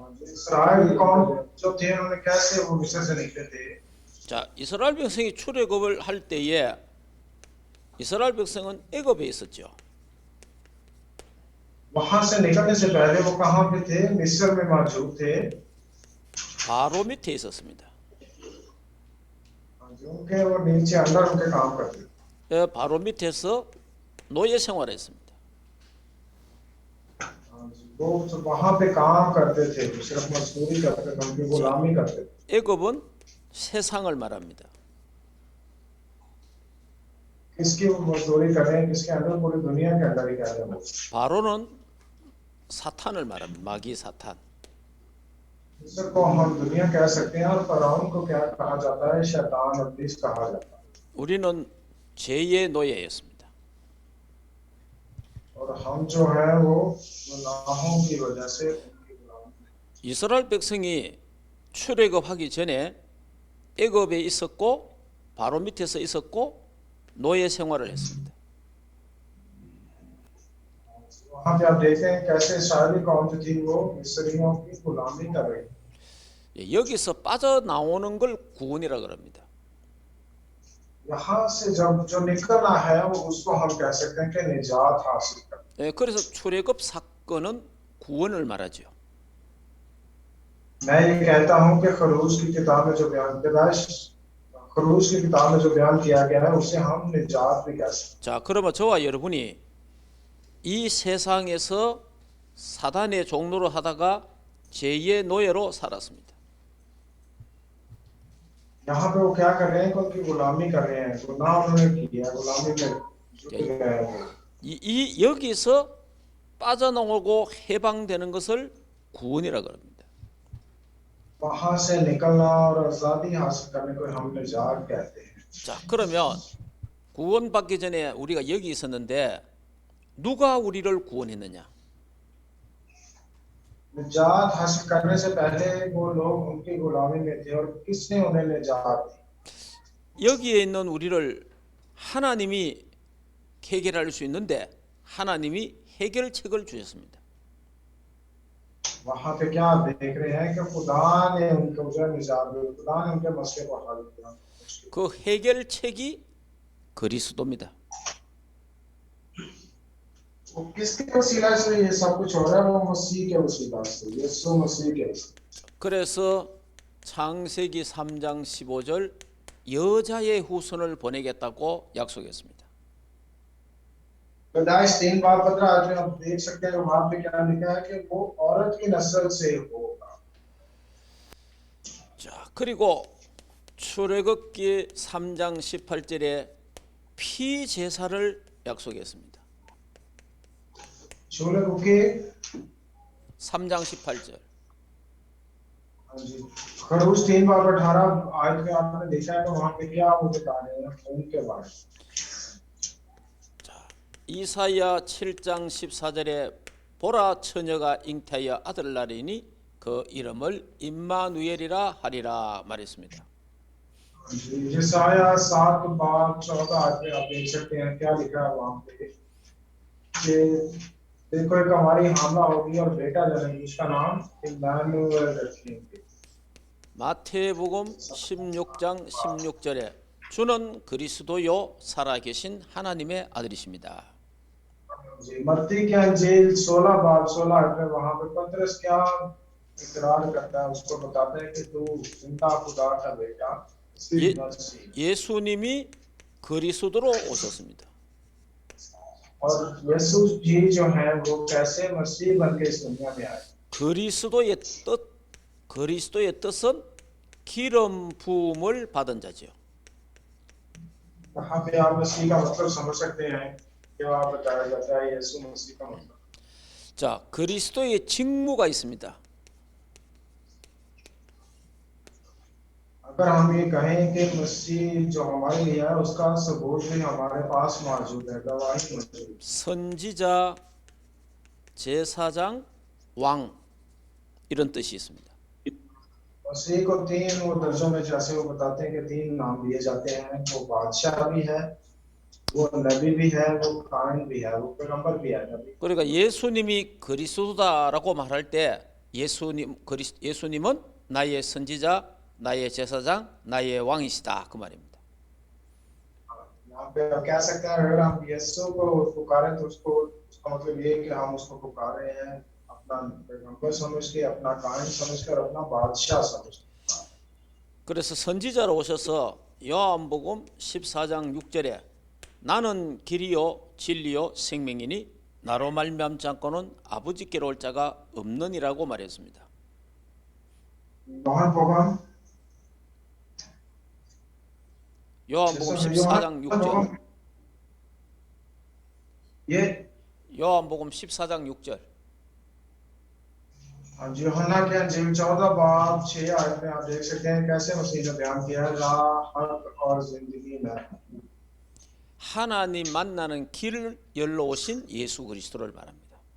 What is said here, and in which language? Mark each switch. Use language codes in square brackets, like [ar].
[hi] Israel कौन जो थे, उन्होंने कैसे वो मिस्र से निकले थे? [ko] 자, 이스라엘 백성이 출애굽을 할 때에 이스라엘 백성은 애굽에 있었죠. [hi] वहां से निकलने से पहले वो कहाँ पे थे? मिस्र में मौजूद थे। [ko] 바로 밑에 있었습니다. [hi] उनके वो नीचे अंदर उनके काम करते थे। [ko] 예, 바로 밑에서 노예 생활했습니다. [hi] वो तो वहां पे काम करते थे, सिर्फ मजदूरी करते थे, उनकी गुलामी करते थे। [ko] 애굽은 세상을 말합니다. [hi] किसकी वो मजदूरी कर रहे हैं? किसके अंदर? पूरी दुनिया के अंदर ही कह रहे हैं वो। [ko] 바로는 사탄을 말합니다. 마귀 사탄. [hi] मिस्र को हम दुनिया कह सकते हैं, और फरौन को क्या कहा जाता है? शैतान, इब्लीस कहा जाता है। [ko] 우리는 죄의 노예였습니다. [hi] और हम जो है वो गुनाहों की वजह से उनकी गुलामी। [ko] 이스라엘 백성이 출애굽하기 전에 애굽에 있었고 바로 밑에서 있었고 노예 생활을 했습니다. [hi] वहां पे आप देखते हैं कैसे इस्राएली कौम जो थी वो मिस्रियों की गुलामी कर रही थी। [ko] 예, 여기서 빠져나오는 걸 구원이라 그럽니다. [hi] यहाँ से जब जो निकलना है वो उसको हम कह सकते हैं कि निजात हासिल कर। [ko] 예, 그래서 출애굽 사건은 구원을 말하죠. [hi] मैं ये कहता हूँ कि खरूज की किताब में जो बयान पैदाइश खरूज की किताब में जो बयान किया गया है उसे हम निजात भी कह सकते [ko] 자, 그러면 저와 여러분이 이 세상에서 사단의 종로를 하다가 죄의 노예로 살았습니다. [hi] हैं। यहाँ पे वो क्या कर रहे हैं? कि उनकी गुलामी कर रहे हैं, गुनाह उन्होंने किया, गुलामी में जुट गए हैं वो। [ko] 여기서 빠져나오고 해방되는 것을 구원이라 그럽니다. [hi] वहां से निकलना और आजादी हासिल करने को हम निजात कहते हैं। [ko] 자, 그러면 구원받기 전에 우리가 여기 있었는데 누가 우리를 구원했느냐? [hi] निजात हासिल करने से पहले वो लोग उनकी गुलामी में थे, और किसने उन्हें निजात दी? [ko] 여기에 있는 우리를 하나님이 해결할 수 있는데 하나님이 해결책을 주셨습니다. [hi] वहां पे क्या आप देख रहे हैं कि खुदा ने उनको जो है निजात दी, खुदा ने उनके मसले को हल किया। [ko] 그 해결책이 그리스도입니다. [hi] वो किसके वसीला से ये सब कुछ हो रहा है? वो मसीह के वसीला से, यीशु मसीह के वसीला। [ko] 그래서 창세기 3장 15절 여자의 후손을 보내겠다고 약속했습니다. [hi] पैदाइश 3 बाब 15 में हम देख सकते हैं वहां पे क्या लिखा है कि वो औरत की नस्ल से होगा। [ko] 자, 그리고 출애굽기 3장 18절에 피 제사를 약속했습니다. 출애굽기 3장 18절. [hi] खरूज 3 बाब 18 में आपने देखा है कि वहां पे क्या वो बता रहे हैं खून के बारे में। [ko] 자, 이사야 7장 14절에 보라 처녀가 잉태하여 아들을 낳으리니 그 이름을 임마누엘이라 하리라 말했습니다. [hi] यशायाह 7 बाब 14 में आप देख सकते हैं क्या लिखा है वहां पे कि देखो एक हमारी हामला होगी और बेटा जन्मेगा, उसका नाम इम्मानुएल रखेंगे। [ko] 마태복음 16장 16절에 주는 그리스도요 살아계신 하나님의 아들이십니다. [hi] जी मत्ती की अंजील 16 बाब 16 में वहां पे पतरस क्या इकरार करता है उसको बताते हैं कि तू जिंदा खुदा का बेटा [ko] 예, [hi] मसीह [ko] 예수님이 그리스도로 오셨습니다. [hi] और यीशु जी जो है वो कैसे मसीह बन के इस दुनिया में आए [ko] 그리스도의 뜻은 기름 부음을 받은 자지요. [hi] यहाँ पे आप मसीह का मतलब समझ सकते हैं क्या आप बताया जाता है यीशु मसीह का मतलब [ko] 자, 그리스도의 직무가 있습니다. [hi] अगर हम ये कहें कि मसीह जो हमारे लिए है उसका सबूत भी हमारे पास मौजूद है गवाही मौजूद है [ko] 선지자, 제사장, 왕 이런 뜻이 있습니다. [hi] मसीह को तीन वो दर्जों में जैसे वो बताते हैं कि तीन नाम दिए जाते हैं वो बादशाह भी है वो नबी भी है वो काहिन भी है वो पैगंबर भी है नबी [ko] 그러니까 예수님이 그리스도다라고 말할 때 예수님은 나의 선지자, 나의 제사장, 나의 왕이시다 그 말입니다. [hi] यहाँ पे आप कह सकते हैं अगर हम यीशु को पुकारें तो उसको उसका मतलब ये है कि हम उसको पुकार रहे हैं अपना पैगंबर समझ के अपना काहिन समझ कर अपना बादशाह समझ के [ko] 그래서 선지자로 오셔서 요한복음 14장 6절에 나는 길이요 진리요 생명이니 나로 말미암지 않고는 아버지께로 올 자가 없느니라고 말했습니다. 요한복음 요한복음 14장 6절. [hi] ये [ko] 요한복음 14장 6절. [hi] यूहन्ना के अंजील 14 बाब 6 आयत में आप देख सकते हैं कैसे मसीह ने बयान किया है राह हक और जिंदगी में [ko] 하나님 만나는 길을 열러 오신 예수 그리스도를 말합니다.